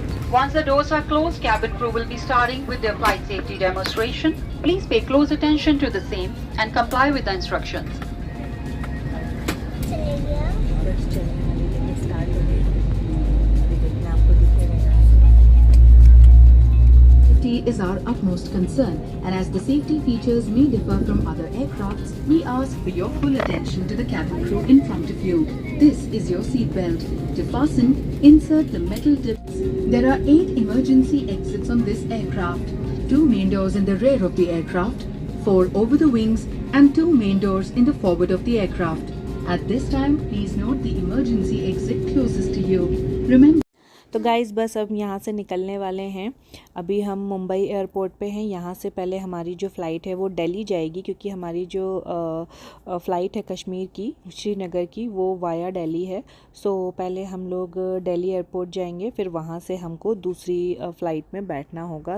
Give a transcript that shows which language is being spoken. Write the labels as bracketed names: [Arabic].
[English] Once the doors are closed, cabin crew will be starting with their flight safety demonstration. Please pay close attention to the same and comply with the instructions. [Hindi] चले गया। बस चलने वाली है, start हो गई। अभी देखना आपको दिखेगा। [English] Safety is our utmost concern, and as the safety features may differ from other aircrafts, we ask for your full attention to the cabin crew in front of you. This is your seat belt. To fasten, insert the metal tips. There are 8 emergency exits on this aircraft. 2 main doors in the rear of the aircraft, 4 over the wings, and 2 main doors in the forward of the aircraft. At this time, please note the emergency exit closest to you. Remember. [Hindi] तो guys बस अब यहाँ से निकलने वाले हैं। अभी हम मुंबई एयरपोर्ट पे हैं। यहाँ से पहले हमारी जो फ़्लाइट है वो दिल्ली जाएगी, क्योंकि हमारी जो फ़्लाइट है कश्मीर की, श्रीनगर की, वो वाया दिल्ली है। सो पहले हम लोग दिल्ली एयरपोर्ट जाएंगे, फिर वहाँ से हमको दूसरी फ़्लाइट में बैठना होगा।